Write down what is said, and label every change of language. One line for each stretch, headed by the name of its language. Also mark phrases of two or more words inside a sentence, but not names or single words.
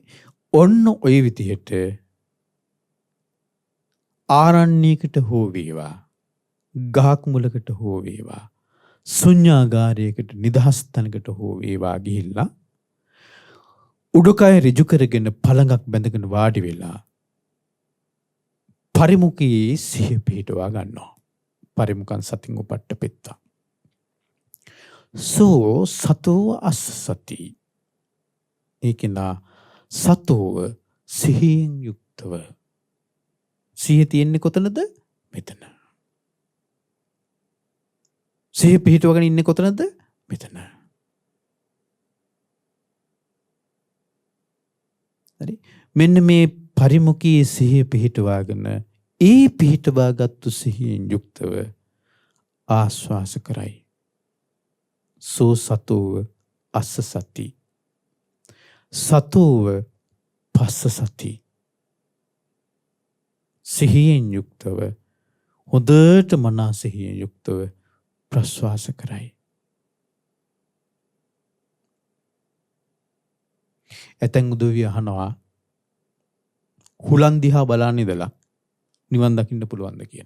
Sinhala: ඔන්න ඔය විදිහට ආරණ්‍යයකට හෝ වේවා, ගහක් මුලකට හෝ වේවා, ශුන්‍යාගාරයකට නිදහස් තැනකට හෝ වේවා ගිහිල්ලා උඩුකය ඍජු කරගෙන පළඟක් බැඳගෙන වාඩි වෙලා පරිමුඛයේ සිහිය පිහිටවා ගන්නවා.
Pali: පරිමුඛං සතින් උපට්ඨපෙත්තා. සෝ සතෝ අස්ස සති.
Sinhala: ඒකේනා සතෝව සිහියෙන් යුක්තව. සිහිය තියෙන්නේ කොතනද? මෙතන. සිහිය පිහිටවගෙන ඉන්නේ කොතනද? මෙතන. හරි. මෙන්න මේ පරිමුඛයේ සිහිය පිහිටවාගෙන ඒ පිහිටවාගත්තු සිහියෙන් යුක්තව ආස්වාස කරයි.
Pali: සෝ සතෝව අස්ස සති. සතෝව පස්ස සති.
Sinhala: සිහියෙන් යුක්තව හොඳට මනා සිහියෙන් යුක්තව ප්‍රස්වාස කරයි. ඇතැන් උදවිය අහනවා හුලන් දිහා බලන්න ඉඳලා නිවන් දකින්න පුළුවන්ද කියලා.